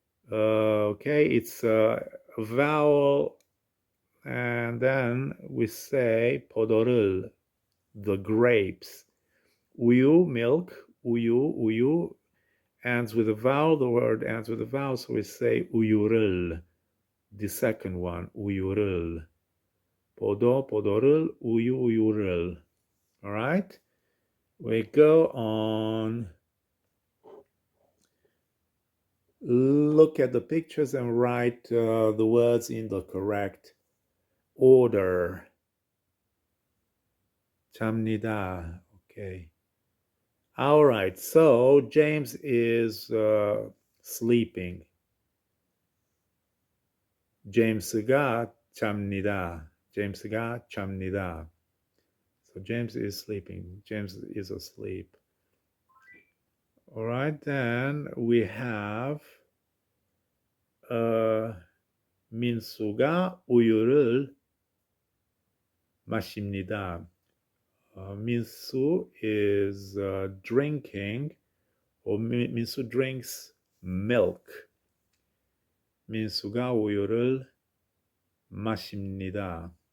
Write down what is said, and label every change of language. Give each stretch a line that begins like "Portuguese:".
English: Okay, it's a vowel, and then we say 포도를, the grapes. 우유, milk, 우유, 우유, ends with a vowel, the word ends with a vowel, so we say 우유를, the second one, 우유를.
Korean: 포도, 포도를, 우유, 우유를.
English: All right? We go on. Look at the pictures and write the words in the correct order.
Korean: 잡니다.
English: Okay. All right. So James is sleeping.
Korean: James가 잡니다. James가 잡니다.
English: So James is sleeping. James is asleep. All right. Then we have
Korean: 민수가 우유를 마십니다.
English: Minsu is drinking, or Minsu drinks milk.
Korean: 민수가 우유를 마십니다.